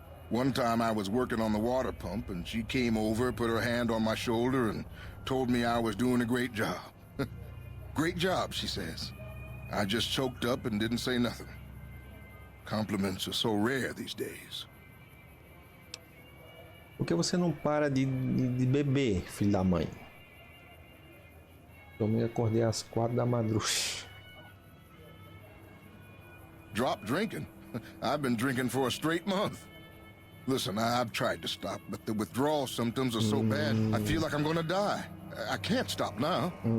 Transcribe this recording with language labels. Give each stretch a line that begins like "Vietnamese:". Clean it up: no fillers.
English: One time I was working on the water pump and she came over, put her hand on my shoulder and told me I was doing a great job. Great job, she says. I just choked up and didn't say nothing. Compliments are so rare these days.
Portuguese: Por que você não para de beber, filho da mãe? Eu me acordei às 4 da madrugada.
English: Drop drinking? I've been drinking for a straight month. Listen, I've tried to stop, but the withdrawal symptoms are so bad, I feel like I'm gonna die. I can't stop now.